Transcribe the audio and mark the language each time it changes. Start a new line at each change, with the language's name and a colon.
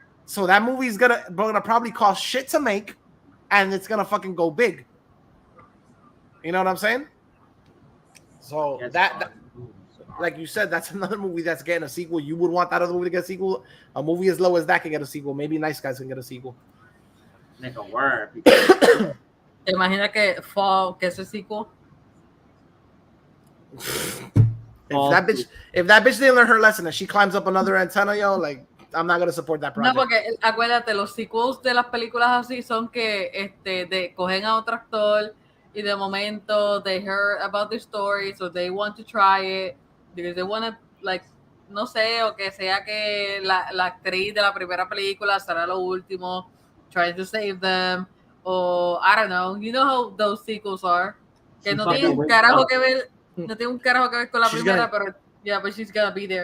English: So that movie's gonna probably cost shit to make, and it's gonna fucking go big. You know what I'm saying? So that like you said, that's another movie that's getting a sequel. You would want that other movie to get a sequel. A movie as low as that can get a sequel. Maybe Nice Guys can get a sequel. Nigga, word.
Spanish: ¿Te imaginas que Fall
English: gets a sequel? If that bitch didn't learn her lesson and she climbs up another antenna, yo, like I'm not gonna support that project.
Spanish: No, porque acuérdate, los sequels de las películas así son que cogen a otro actor y de momento
English: they heard about the story, so they want to try it because they want to, like,
Spanish: no sé, o que sea que la actriz de la primera película será lo último,
English: trying to save them, or I don't know, you know how those sequels are,
Spanish: que no tienen un carajo que ver, con la primera, pero
English: yeah, but she's gonna be there.